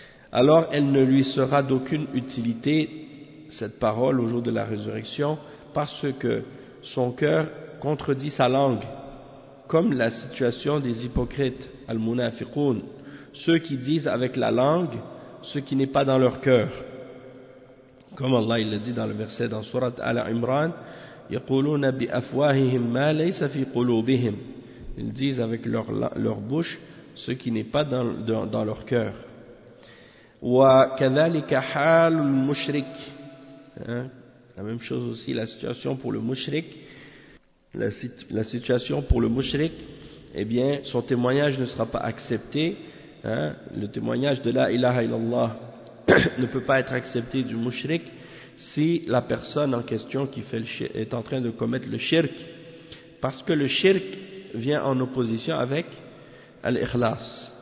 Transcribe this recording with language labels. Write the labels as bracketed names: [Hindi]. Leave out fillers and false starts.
[French] Alors elle ne lui sera d'aucune utilité, cette parole, au jour de la résurrection, parce que son cœur contredit sa langue, comme la situation des hypocrites, al-munafiqoun, ceux qui disent avec la langue ce qui n'est pas dans leur cœur. Comme Allah il le dit dans le verset dans Surat Al-Imran, [Arabic] يَقُولُونَ بِأَفْوَاهِهِمْ مَا لَيْسَ فِي قُلُوبِهِمْ, [French] ils disent avec leur bouche ce qui n'est pas dans leur cœur. [Arabic] وَكَذَلِكَ حَالُ الْمُشْرِكِ, hein? [French] La même chose aussi, la situation pour le mushrik, la situation pour le mushrik, eh bien son témoignage ne sera pas accepté, hein? Le témoignage de la ilaha illallah ne peut pas être accepté du mushrik si la personne en question qui fait est en train de commettre le shirk, parce que le shirk vient en opposition avec al-ikhlas.